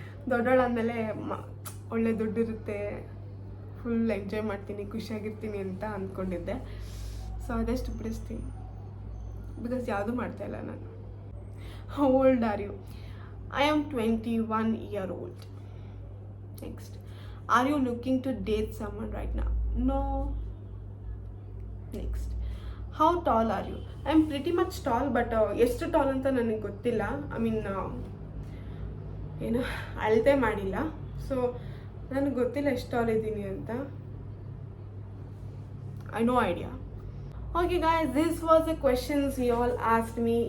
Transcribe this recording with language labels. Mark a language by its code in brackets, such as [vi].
[kn] ದೊಡ್ಡವಳಾದ್ಮೇಲೆ ಒಳ್ಳೆ ದುಡ್ಡಿರುತ್ತೆ, full enjoy ಮಾಡ್ತೀನಿ, ಖುಷಿಯಾಗಿರ್ತೀನಿ ಅಂತ ಅಂದ್ಕೊಂಡಿದ್ದೆ. ಸೊ ಅದೇ ಸ್ಟುಪಿಡೆಸ್ಟ್ ಥಿಂಗ್. ಬಿಕಾಸ್ ಯಾವುದೂ ಮಾಡ್ತಾಯಿಲ್ಲ ನಾನು. [en] How old are you? I am 21 years old. Next. Are you looking to date someone right now? No. Next. How tall are you? I'm pretty much tall, but [kn] ಎಷ್ಟು tall ಅಂತ ನನಗೆ ಗೊತ್ತಿಲ್ಲ. I mean ಏನು ಅಳತೆ ಮಾಡಿಲ್ಲ. So ನನಗೆ ಗೊತ್ತಿಲ್ಲ ಎಷ್ಟು ಟಾಲ್ ಇದ್ದೀನಿ ಅಂತ. [en] I no idea. Okay guys, this was a questions you all asked me.